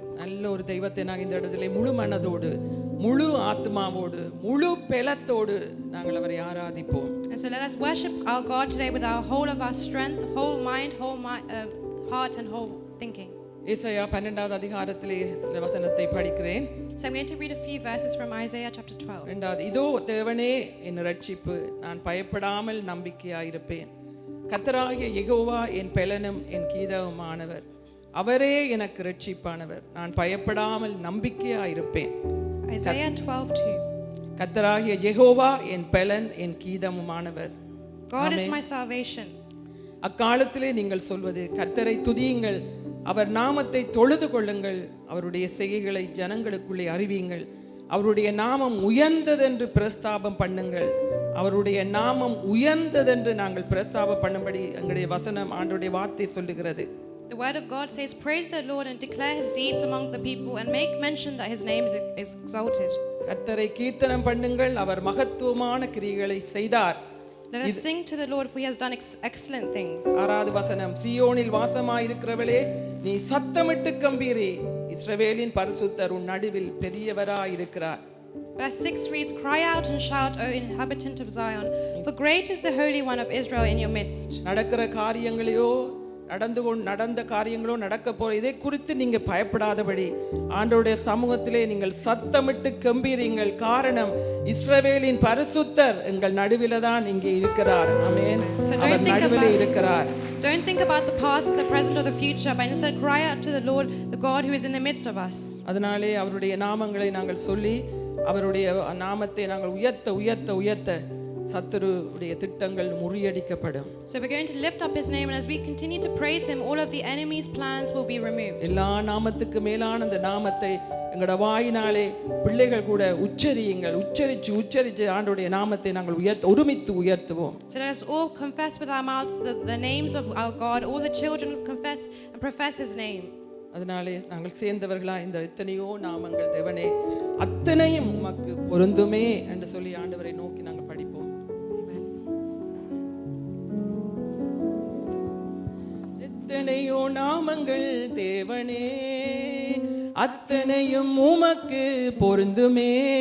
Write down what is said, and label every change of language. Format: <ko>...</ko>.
<ta>நல்ல ஒரு தெய்வத்தை நாங்கள் இந்த இடத்துல முழு மனதோடு முழு ஆத்மாவோடு முழு பெலத்தோடு நாங்கள் அவரை ஆராதிப்போம்.</ta> <en>And so let us worship our God today with our whole of our strength, whole mind, heart and whole thinking.</en> <ta>ஏசாயா 12வது அதிகாரத்திலே சில வசனத்தை படிக்கிறேன்.</ta> <en>So I'm going to read a few verses from Isaiah chapter 12.</en> <ta>இரண்டாவது, இதோ தேவனே என் இரட்சிப்பு, நான் பயப்படாமல் நம்பிக்கையாயிருப்பேன். கர்த்தராகிய யெகோவா என் பெலனும் என் கீதமுமானவர், அவரே எனக்கு இரட்சிப்பானவர், நான் பயப்படாமல் நம்பிக்கையாயிருப்பேன்.</ta> <en>Isaiah 12:2.</en> <ta>கர்த்தராகிய யெகோவா என் பெலன் என் கீதமுமானவர்.</ta> <en>God is my salvation.</en> <ta>அக்காலத்திலே நீங்கள் சொல்வது, கர்த்தரை துதியுங்கள், அவர் நாமத்தை தொழுது கொள்ளுங்கள், அவருடைய செய்கைகளை ஜனங்களுக்குள்ளே அறிவியுங்கள், அவருடைய நாமம் உயர்ந்ததென்று பிரஸ்தாபம் பண்ணுங்கள். அவருடைய நாமம் உயர்ந்ததென்று நாங்கள் பிரஸ்தாபம் பண்ணும்படி எங்களுடைய வசனம் ஆண்டவருடைய வார்த்தை சொல்லுகிறது.</ta> <en>The word of God says, praise the Lord and declare his deeds among the people and make mention that his name is exalted.</en> <ta>கர்த்தரை கீர்த்தனம் பண்ணுங்கள், அவர் மகத்துவமான கிரியைகளை செய்தார்.</ta> <en>Let us sing to the Lord, for he has done excellent things.</en> <ta>ஆறாவது வசனம், சீயோனில் வாசமாயிருக்கிறவளே நீ சத்தமிட்டு கம்பீரே, இஸ்ரவேலின் பரிசுத்தர் உன் நடுவில் பெரியவராயிருக்கிறார்.</ta> <en>Verse 6 reads, cry out and shout, O inhabitant of Zion, for great is the Holy One of Israel in your midst.</en> <ta>நடக்கிற காரியங்களையோ நடந்த காரியங்களோ நடக்க போற இதை குறித்து நீங்க பயப்படாதபடி ஆண்டவருடைய சமூகத்திலே நீங்கள் சத்தமிட்டு கம்பீரிங்கள். காரணம், இஸ்ரவேலின் பரிசுத்தர் எங்கள் நடுவிலே தான் இங்கே இருக்கிறார். ஆமென். அவர் நடுவிலே இருக்கிறார்.</ta> <en>Don't think about the past, the present or the future, but instead cry out to the Lord, the God who is in the midst of us.</en> <ta>அதனாலே அவருடைய நாமங்களை நாங்கள் சொல்லி அவருடைய நாமத்தை நாங்கள் உயர்த்த சத்துருடைய திட்டங்கள் முறியடிக்கப்படும்.</ta> <en>So we're going to lift up his name, and as we continue to praise him, all of the enemy's plans will be removed.</en> <ta>எல்லா நாமத்துக்கு மேலான அந்த நாமத்தை எங்கட வாயினாலே பிள்ளைகள் கூட உச்சரிச்சு ஆண்டவருடைய நாமத்தை நாங்கள் ஒருமித்து உயர்த்துவோம்.</ta> <en>So let us all confess with our mouths the names of our God. All the children confess and profess his name.</en> <ta>அதனாலே நாங்கள் சேர்ந்தவர்களா இந்த எத்தனையோ நாமங்கள் தேவனே அத்தனையும் உமக்கு பொருந்துமே என்று சொல்லி ஆண்டவரை நோக்கி நாங்கள் படிப்போம். எத்தனையோ நாமங்கள் தேவனே அத்தனையும் உமக்கு பொருந்துமே.</ta>